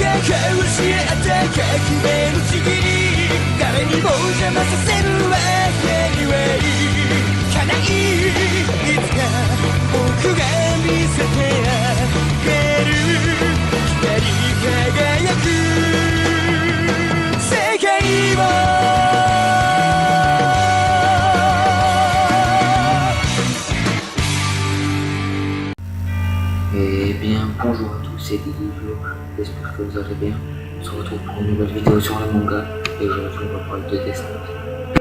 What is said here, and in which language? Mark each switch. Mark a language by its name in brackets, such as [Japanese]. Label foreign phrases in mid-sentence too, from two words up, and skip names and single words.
[Japanese] 交わし合った革命のちぎり誰にも邪魔させるわけにはいかないいつか僕が見せてあげる光り輝く世界を [French] Eh bien, bonjour à tous, c'est Didivio, j'espère que vous allez bien. On se retrouve pour une nouvelle vidéo sur le manga et aujourd'hui on va parler de Death Note.